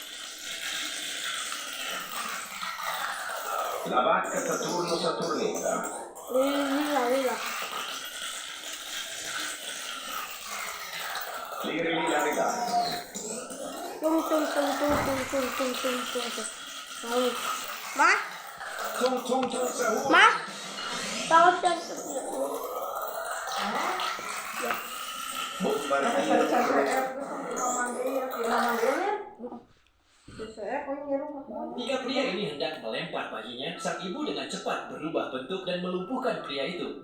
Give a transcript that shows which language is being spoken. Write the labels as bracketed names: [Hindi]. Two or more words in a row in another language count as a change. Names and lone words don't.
[Filipino] La vacca Saturnita. Lila. Liri la ridata. Tung. Sahur. Ma? Tung sahur. Ma? Tawag yan. [Indonesian] Jika pria ini hendak melempar bayinya, sang ibu dengan cepat berubah bentuk dan melumpuhkan pria itu.